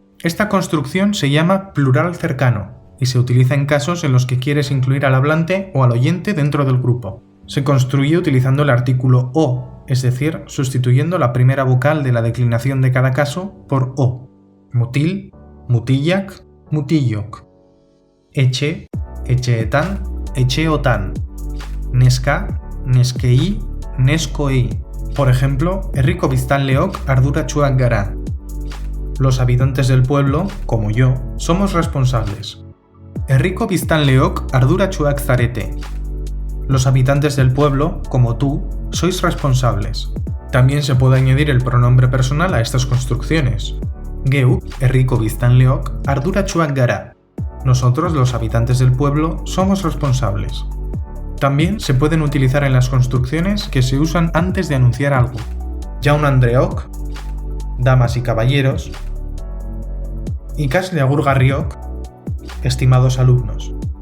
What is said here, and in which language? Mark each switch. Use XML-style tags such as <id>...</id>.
<es>Esta construcción se llama plural cercano y se utiliza en casos en los que quieres incluir al hablante o al oyente dentro del grupo. Se construye utilizando el artículo o, es decir, sustituyendo la primera vocal de la declinación de cada caso por o.</es> <eu>Mutil, mutillak, mutillok. Etxe, etxeetan, etxeotan. Neska, neskei, neskoei.</eu> <es>Por ejemplo,</es> <eu>herriko biztanleok arduratsuak gara.</eu> <es>Los habitantes del pueblo, como yo, somos responsables.</es> <eu>Herriko biztanleok arduratsuak zarete.</eu> <es>Los habitantes del pueblo, como tú, sois responsables. También se puede añadir el pronombre personal a estas construcciones.</es> <eu>Geu, herriko biztanleok, arduratsuak gara.</eu> <es>Nosotros, los habitantes del pueblo, somos responsables. También se pueden utilizar en las construcciones que se usan antes de anunciar algo.</es> <eu>Jaun Andreok,</eu> <es>damas y caballeros,</es> <eu>ikasle agurgarriok,</eu> <es>estimados alumnos.</es>